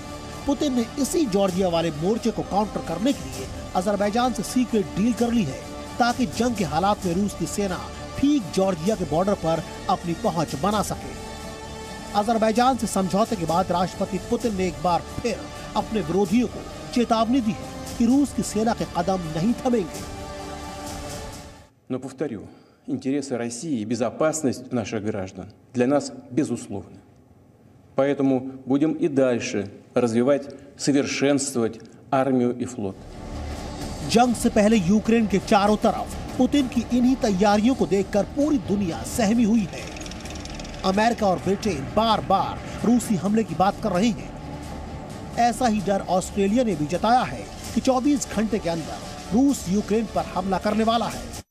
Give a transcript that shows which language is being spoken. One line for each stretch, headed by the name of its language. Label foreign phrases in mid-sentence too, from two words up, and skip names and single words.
Hindi: पुतिन ने इसी जॉर्जिया वाले मोर्चे को काउंटर करने के लिए अजरबैजान से सीक्रेट डील कर ली है, ताकि जंग के हालात में रूस की सेना ठीक जॉर्जिया के बॉर्डर पर अपनी पहुंच बना सके। अजरबैजान से समझौते के बाद राष्ट्रपति पुतिन ने एक बार फिर अपने विरोधियों को चेतावनी दी है कि रूस की सेना के कदम नहीं थमेंगे।
Russian: Но повторю, интересы России и безопасность наших граждан для нас безусловны. Поэтому будем и дальше развивать, совершенствовать армию и флот.
Hindi: जंग से पहले यूक्रेन के चारों तरफ पुतिन की इन्हीं तैयारियों को देखकर पूरी दुनिया सहमी हुई है। अमेरिका और ब्रिटेन बार बार रूसी हमले की बात कर रहे हैं। ऐसा ही डर ऑस्ट्रेलिया ने भी जताया है कि 24 घंटे के अंदर रूस यूक्रेन पर हमला करने वाला है।